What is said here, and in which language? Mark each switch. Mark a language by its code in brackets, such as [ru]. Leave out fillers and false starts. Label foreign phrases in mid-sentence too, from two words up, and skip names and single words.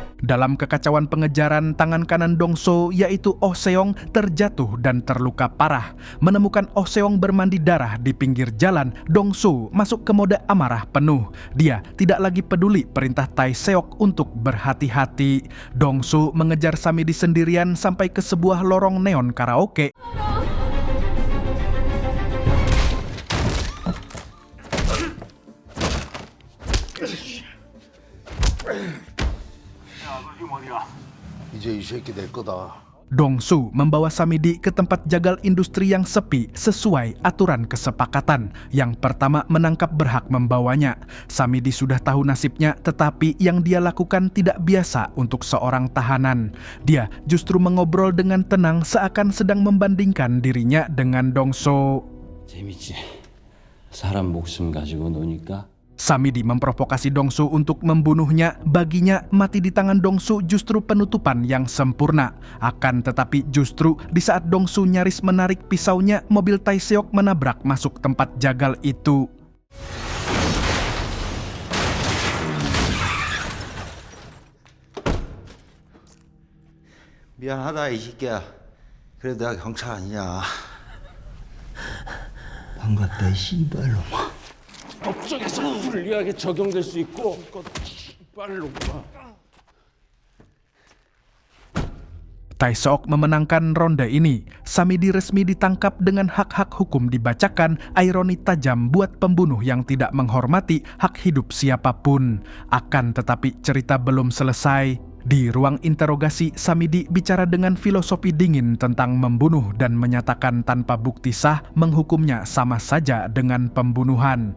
[id] Dalam kekacauan pengejaran, tangan kanan Dong So yaitu Oh Seong terjatuh dan terluka parah. Menemukan Oh Seong bermandi darah di pinggir jalan, Dong So masuk ke mode amarah penuh. Dia tidak lagi peduli perintah Tae Seok untuk berhati-hati. Dong So mengejar Samidi sendirian sampai ke sebuah lorong neon karaoke. [ko] 이제 이 새끼 내 거다. [id] Dong So membawa Samidi ke tempat jagal industri yang sepi sesuai aturan kesepakatan. Yang pertama menangkap berhak membawanya. Samidi sudah tahu nasibnya, tetapi yang dia lakukan tidak biasa untuk seorang tahanan. Dia justru mengobrol dengan tenang seakan sedang membandingkan dirinya dengan Dong So. [ko] 재밌지? 사람 목숨 가지고 노니까. [id] Samidi memprovokasi Dong So untuk membunuhnya. Baginya, mati di tangan Dong So justru penutupan yang sempurna. Akan tetapi justru di saat Dong So nyaris menarik pisaunya, mobil Tae Seok menabrak masuk tempat jagal itu. [ko] 미안하다 이 새끼야. 그래도 내가 경찰 아니냐. 반갑다 이 씨발놈아. 법정에서 불리하게 적용될 수 있고 빨로 [id] Tae Seok memenangkan ronde ini. Samidi resmi ditangkap dengan hak-hak hukum dibacakan, ironi tajam buat pembunuh yang tidak menghormati hak hidup siapapun. Akan tetapi cerita belum selesai. Di ruang interogasi, Samidi bicara dengan filosofi dingin tentang membunuh dan menyatakan tanpa bukti sah menghukumnya sama saja dengan pembunuhan.